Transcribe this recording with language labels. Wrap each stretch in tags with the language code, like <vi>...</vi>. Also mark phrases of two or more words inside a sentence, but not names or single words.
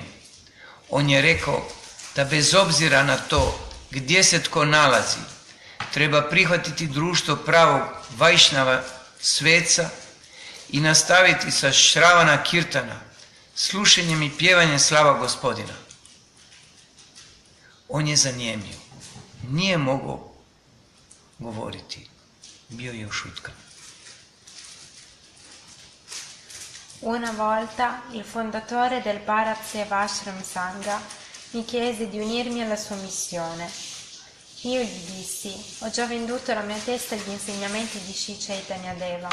<hr>On je rekao da bez obzira na to gdje se tko nalazi, treba prihvatiti društvo pravog Vajšnava sveca i nastaviti sa Šravana Kirtana, slušanjem i pjevanjem slava Gospodina. On je zanijemio, nije mogao govoriti, bio je ušutkan.</hr> <it>Una volta il fondatore del Bharat Seva Ashram Sangha mi chiese di unirmi alla sua missione. Io gli dissi, ho già venduto la mia testa agli insegnamenti di Sri Chaitanya Deva.</it>